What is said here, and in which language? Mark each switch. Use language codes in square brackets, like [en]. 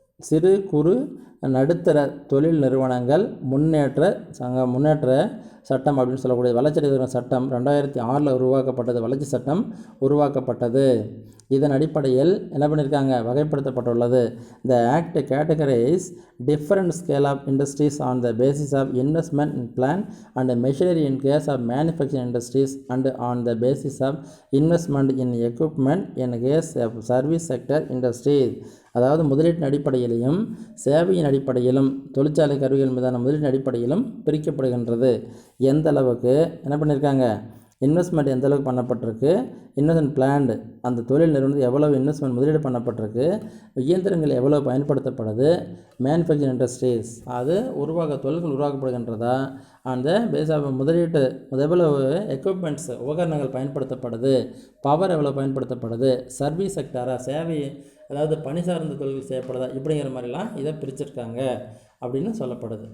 [ta] சிறு குறு நடுத்தர தொழில் நிறுவனங்கள் முன்னேற்ற சட்டம் அப்படின்னு சொல்லக்கூடிய வளர்ச்சி சட்டம் 2006 உருவாக்கப்பட்டது. வளர்ச்சி சட்டம் உருவாக்கப்பட்டது. இதன் அடிப்படையில் என்ன பண்ணியிருக்காங்க, வகைப்படுத்தப்பட்டுள்ளது. [en] The act categorizes different scale of industries on the basis of investment in plant and machinery in case of manufacturing industries and on the basis of investment in equipment in case of service sector industries. [ta] அதாவது முதலீட்டின் அடிப்படையிலும் சேவையின் அடிப்படையிலும் தொழிற்சாலை கருவிகள் மீதான முதலீட்டின் அடிப்படையிலும் பிரிக்கப்படுகின்றது. எந்த அளவுக்கு என்ன பண்ணியிருக்காங்க, இன்வெஸ்ட்மெண்ட் எந்த அளவுக்கு பண்ணப்பட்டிருக்கு, இன்வெஸ்ட்மெண்ட் பிளான்டு அந்த தொழில் நிறுவனத்தில் எவ்வளவு இன்வெஸ்ட்மெண்ட் முதலீடு பண்ணப்பட்டிருக்கு, இயந்திரங்கள் எவ்வளவு பயன்படுத்தப்படுது, மேனுஃபேக்சரிங் இண்டஸ்ட்ரீஸ் அது தொழில்கள் உருவாக்கப்படுகின்றதா, அந்த பேஸாக முதலீட்டு எவ்வளவு எக்யூப்மெண்ட்ஸ் உபகரணங்கள் பயன்படுத்தப்படுது, பவர் எவ்வளோ பயன்படுத்தப்படுது, சர்வீஸ் செக்டாரா சேவை அதாவது பணி சார்ந்த தொழில்கள் செய்யப்படுதா, இப்படிங்கிற மாதிரிலாம் இதை பிரிச்சிருக்காங்க அப்படின்னு சொல்லப்படுது.